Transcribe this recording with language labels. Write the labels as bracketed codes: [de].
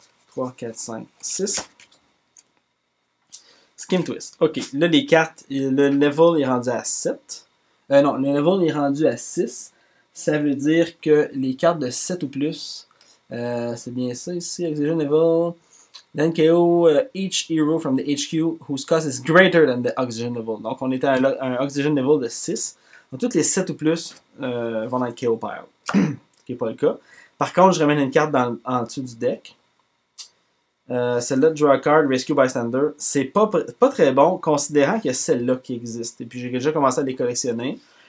[fr] 3, 4, 5, 6. Scheme Twist. Ok, là les cartes, le level est rendu à 7. Non, le level est rendu à 6. Ça veut dire que les cartes de 7 ou plus, c'est bien ça ici, Execution Level. [en] Then KO each hero from the HQ whose cost is greater than the oxygen level. [fr] Donc on était à un oxygen level de 6. Donc toutes les 7 ou plus vont dans le KO pile. Ce qui n'est pas le cas. Par contre, je ramène une carte en dessous du deck. Celle-là, Draw a Card, Rescue Bystander. C'est pas très bon, considérant qu'il y a celle-là qui existe. Et puis j'ai déjà commencé à les collectionner.